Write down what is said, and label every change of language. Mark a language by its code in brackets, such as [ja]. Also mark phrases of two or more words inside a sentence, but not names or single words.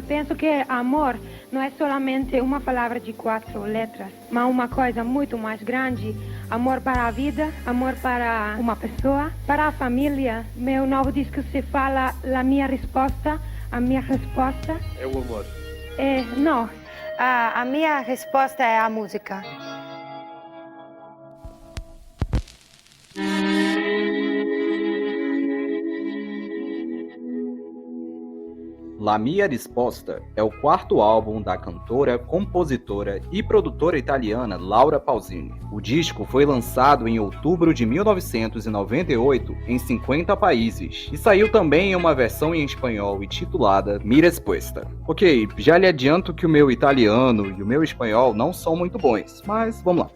[pt] Penso que amor não é solamente uma palavra de 4 letras, mas uma coisa muito mais grande. Amor para a vida, amor para uma pessoa, para a família. Meu novo disco se fala a minha resposta. É o amor. Não. [it] A mia risposta è a musica. [pt] La Mia Risposta é o quarto álbum da cantora, compositora e produtora italiana Laura Pausini. O disco foi lançado em outubro de 1998 em 50 países e saiu também em uma versão em espanhol intitulada Mi Respuesta. Ok, já lhe adianto que o meu italiano e o meu espanhol não são muito bons, mas vamos lá.